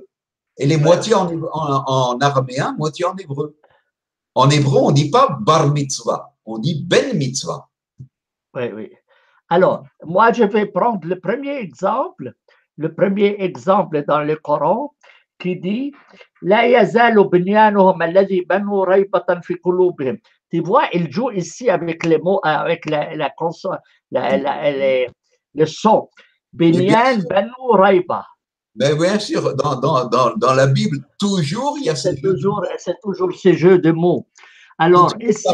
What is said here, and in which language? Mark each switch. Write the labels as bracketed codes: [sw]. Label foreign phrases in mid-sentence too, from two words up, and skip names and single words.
[fr] Elle est moitié en araméen, moitié en hébreu. En hébreu, on ne dit pas [he] בר מצווה, [fr] on dit [he] בן מצווה. [fr] Oui, oui. Alors, moi, je vais prendre le premier exemple dans le Coran qui dit [ar] لا يزال بنيانهم الذي بنوا ريبة في قلوبهم. [fr] Tu vois, il joue ici avec les mots, avec la consonne, le son. [ar] بنيان بنوا ريبة. [fr] Mais bien sûr, dans la Bible, toujours il y a c'est toujours ces jeux de mots. Alors, ici,